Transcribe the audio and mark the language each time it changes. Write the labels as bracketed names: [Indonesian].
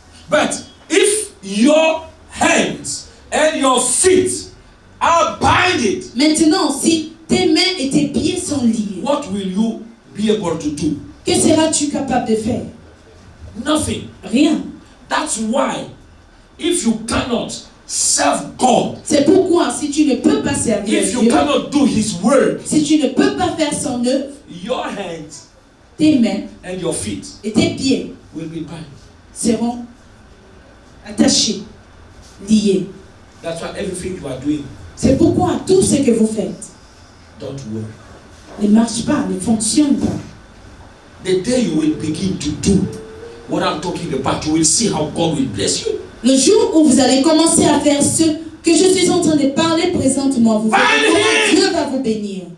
[English] But if your hands and your feet are binded, [French] Maintenant, si tes mains et tes pieds sont liés, [English] what will you be able to do? [French] que seras-tu capable de faire? [English] Nothing. [French] Rien. [English] That's why, if you cannot serve God, [French] C'est pourquoi, si tu ne peux pas servir [English] if you [French] Dieu, [English] cannot do His work, [French] si tu ne peux pas faire son œuvre, [English] your hands [French] tes mains [English] and your feet [French] et tes pieds [English] will be bound. [French] seront attachés, liés. [English] That's why everything you are doing [French] C'est pourquoi tout ce que vous faites [English] don't work. [French] ne marche pas, ne fonctionne pas. [English] The day you will begin to do what I'm talking about, you will see how God will bless you. [French] Le jour où vous allez commencer à faire ce que je suis en train de parler présentement, vous verrez comment Dieu va vous bénir.